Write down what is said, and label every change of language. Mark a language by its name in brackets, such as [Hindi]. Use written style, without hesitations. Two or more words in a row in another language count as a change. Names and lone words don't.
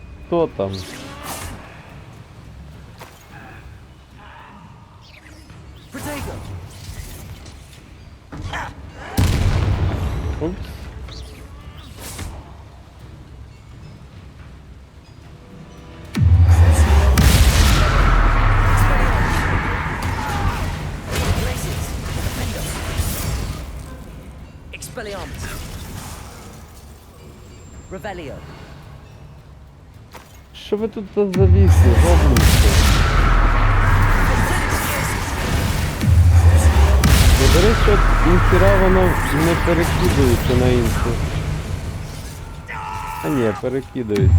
[Ukrainian] хто там? Protego! Упс. Glacius! Defender! Expelliarmus! Revelio! Що ви тут завісли, гоблінці? До речі, ніхіра воно не перекидується на іншу. А ні, перекидується.